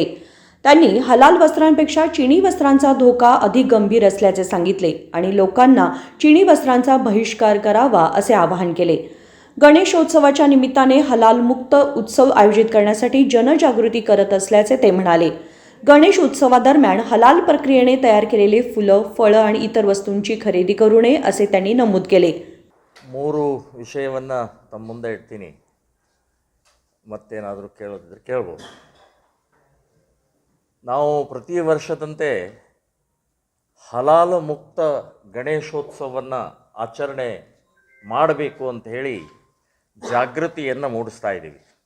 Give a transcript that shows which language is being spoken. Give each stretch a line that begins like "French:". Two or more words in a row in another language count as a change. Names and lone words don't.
Marathi: त्यांनी हलाल वस्त्रांपेक्षा चिनी वस्त्रांचा धोका अधिक गंभीर असल्याचे सांगितले आणि लोकांना चिनी वस्त्रांचा बहिष्कार करावा असे आवाहन केले। गणेशोत्सवाच्या निमित्ताने हलाल मुक्त उत्सव आयोजित करण्यासाठी जनजागृती करत असल्याचे ते म्हणाले। गणेश उत्सवादरम्यान हलाल प्रक्रियेने तयार केलेले फुलं, फळं आणि इतर वस्तूंची खरेदी करू नये असे त्यांनी नमूद केले।
Kannada: ಮೂರು ವಿಷಯವನ್ನು ತಮ್ಮ ಮುಂದೆ ಇಡ್ತೀನಿ, ಮತ್ತೇನಾದರೂ ಕೇಳೋದಿದ್ರೆ ಕೇಳ್ಬೋದು। ನಾವು ಪ್ರತಿ ವರ್ಷದಂತೆ ಹಲಾಲು ಮುಕ್ತ ಗಣೇಶೋತ್ಸವವನ್ನು ಆಚರಣೆ ಮಾಡಬೇಕು ಅಂತ ಹೇಳಿ ಜಾಗೃತಿಯನ್ನು ಮೂಡಿಸ್ತಾ ಇದ್ದೀವಿ।